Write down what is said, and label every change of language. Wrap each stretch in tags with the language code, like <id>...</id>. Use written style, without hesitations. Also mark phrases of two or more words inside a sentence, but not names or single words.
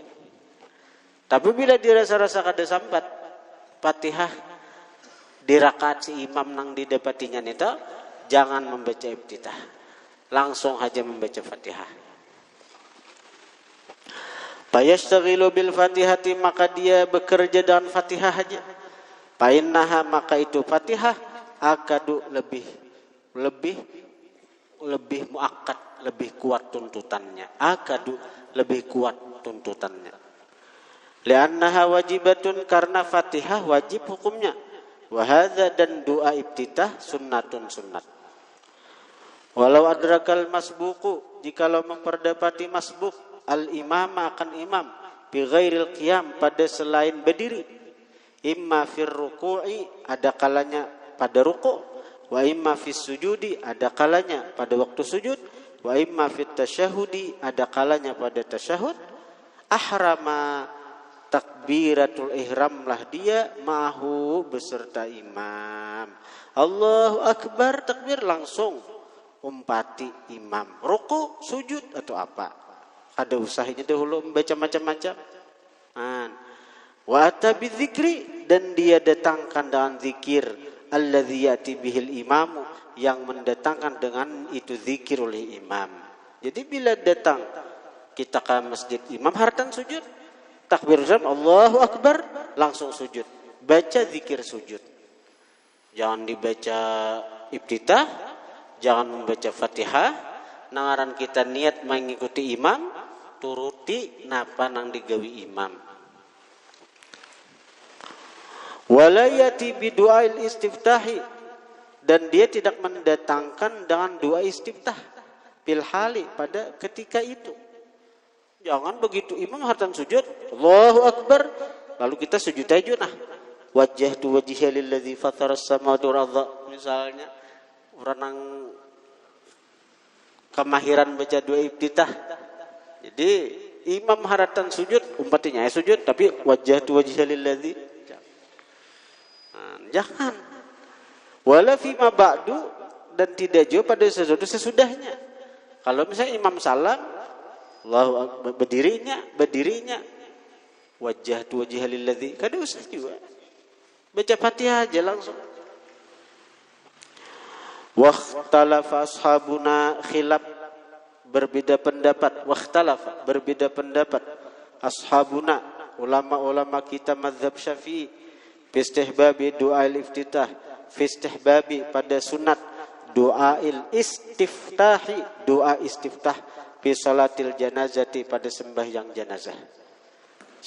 <id>Tapi bila dirasa-rasa kada sampat Fatihah di rakaat si imam nang didapatinya itu, jangan membaca iftitah, langsung saja membaca Fatihah.</id> <ar>فيشتغل بالفاتحة,</ar> <id>maka dia bekerja dengan Fatihah saja. Fainnaha, maka itu Fatihah, akadu, lebih muakkad, lebih kuat tuntutannya. Akadu, lebih kuat tuntutannya.</id> <ar>لأنها واجبة,</ar> <id>karena Fatihah wajib hukumnya.</id> <ar>وهذا,</ar> <id>dan doa iftitah sunnatun, sunnat.</id> <ar>ولو أدرك المسبوق,</ar> <id>jikalau memperdapati masbuk al-imama, akan imam,</id> <ar>بغير القيام,</ar> <id>pada selain berdiri,</id> <ar>إما في الركوع,</ar> <id>ada kalanya pada ruku',</id> <ar>وإما في السجود,</ar> <id>ada kalanya pada waktu sujud,</id> <ar>وإما في التشهد,</ar> <id>ada kalanya pada tasyahud, ahrama,</id> <ar>تكبيرة الإحرام</ar> <id>lah dia, mahu beserta imam,</id> <ar>الله أكبر</ar> <id>takbir, langsung umpati imam, ruku, sujud atau apa, ada usahanya dahulu membaca macam-macam.</id> <ar>وأتى بالذكر,</ar> <id>dan dia datangkan dengan zikir,</id> <ar>الذي يأتي به الإمام,</ar> <id>yang mendatangkan dengan itu zikir oleh imam. Jadi bila datang kita ke masjid, imam haratan sujud, takbir</id> <ar>الله أكبر,</ar> <id>langsung sujud, baca zikir sujud. Jangan dibaca iftitah, jangan membaca Fatihah, nangaran kita niat mengikuti imam, turuti napa nang digawi imam.</id> <ar>ولا يأتي بدعاء الاستفتاح,</ar> <id>dan dia tidak mendatangkan dengan doa istiftah</id> <ar>بالحال,</ar> <id>pada ketika itu. Jangan begitu imam hartan sujud</id> <ar>الله أكبر,</ar> <id>lalu kita sujud aja nah.</id> <ar>وجهت وجهي للذي فطر السماوات والأرض,</ar> <id>misalnya orang yang kemahiran baca doa iftitah. Jadi imam haratan sujud, umpatinya sujud tapi</id> <ar>وجهت وجهي للذي,</ar> <id>jangan.</id> <ar>ولا فيما بعد,</ar> <id>dan tidak juga pada sesuatu sesudahnya. Kalau misalnya imam salam</id> <ar>الله أكبر,</ar> <id>berdirinya</id> <ar>وجهت وجهي للذي,</ar> <id>kada usah juga baca Fatihah aja langsung.</id> <ar>واختلف أصحابنا,</ar> <id>khilaf, berbeda pendapat, wakhtalafa, berbeda pendapat, ashabuna, ulama-ulama kita mazhab Syafi'i,</id> <ar>في استحباب دعاء الافتتاح, في استحباب,</ar> <id>pada sunat,</id> <ar>دعاء الاستفتاح,</ar> <id>doa istiftah,</id> <ar>في صلاة الجنازة,</ar> <id>pada sembahyang jenazah.</id>